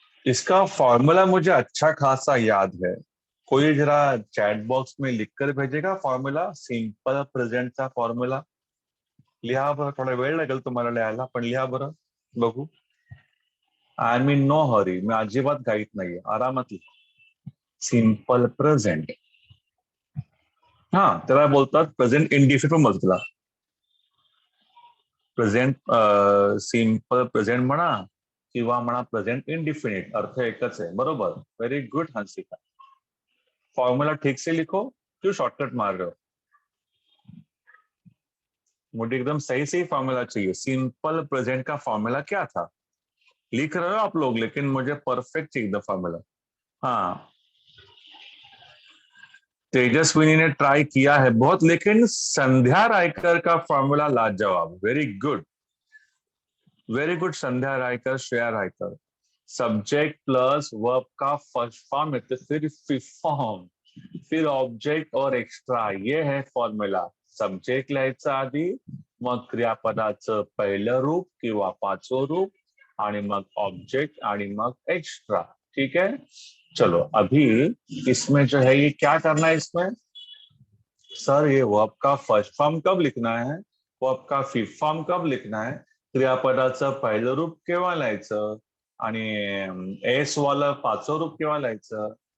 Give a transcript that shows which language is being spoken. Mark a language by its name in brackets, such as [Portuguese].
[Hindi] इसका फॉर्मूला मुझे अच्छा खासा याद है, कोई जरा चैट बॉक्स में लिखकर भेजेगा फॉर्मूला, सिंपल प्रेझेंट चा फॉर्म्युला। [Marathi] लिहा बरं, थोडा वेळ लागेल तुम्हाला लिहायला, पण लिहा बरं बघू। [English] I am in no hurry, [Marathi] मी अजिबात घाईत नाहीये, आरामात लिहा। सिंपल प्रेझेंट, हा त्याला बोलतात प्रेझेंट इंडिफिनिट पण बोलतात त्याला। प्रेझेंट सिंपल प्रेझेंट म्हणा किंवा म्हणा प्रेझेंट इंडिफिनिट, अर्थ एकच आहे, बरोबर। [Hindi] वेरी गुड हंसिका, फॉर्मूला ठीक से लिखो, क्यों शॉर्टकट मार रहे हो, मुझे एकदम सही सही फॉर्मूला चाहिए। सिंपल प्रेजेंट का फॉर्मूला क्या था, लिख रहे हो आप लोग, लेकिन मुझे परफेक्ट चाहिए एकदम फॉर्मूला। हाँ, तेजस्विनी ने ट्राई किया है बहुत, लेकिन संध्या रायकर का फॉर्मूला लाजवाब, वेरी गुड, वेरी गुड संध्या Raikar, Shreya Raikar. Subject plus verb का फर्स्ट फॉर्म है तो फिर फिफ्थ फॉर्म, फिर ऑब्जेक्ट और एक्स्ट्रा, ये है फॉर्म्युला। [Marathi] सब्जेक्ट लिहायचं आधी, मग क्रियापदाचं पहिलं रूप किंवा पाचवं रूप, आणि मग ऑब्जेक्ट, आणि मग एक्स्ट्रा, [Hindi] ठीक है। चलो अभी इसमें जो है ये क्या करना है इसमें, सर ये वर्ब का फर्स्ट फॉर्म कब लिखना है, वर्ब का फिफ्थ फॉर्म कब लिखना है, [Marathi] क्रियापदाचं पहिलं रूप केव्हा लिहायचं, [Hindi] आणि एस वाला पाचवं रूप केव्हा लिहायचं।